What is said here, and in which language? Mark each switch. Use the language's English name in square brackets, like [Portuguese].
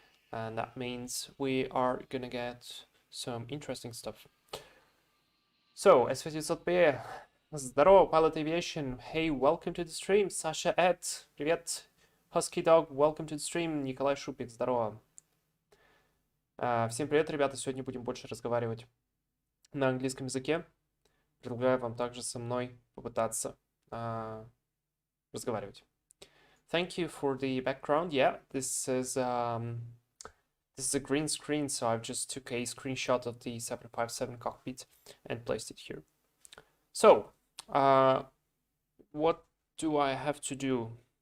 [English] And that means we are gonna get some interesting stuff. So, S900P, [Russian] здорово, [English] Pilot Aviation. Hey, welcome to the stream. Sasha Ed, [Russian] привет. [English] Husky Dog, welcome to the stream. [Russian] Николай Шупик, здорово. Всем привет, ребята. Сегодня будем больше разговаривать на английском языке. Предлагаю вам также со мной попытаться разговаривать. [English] Thank you for the background. Yeah, this is a green screen, so I've just took a screenshot of the 757 cockpit and placed it here. So, what do I have to do?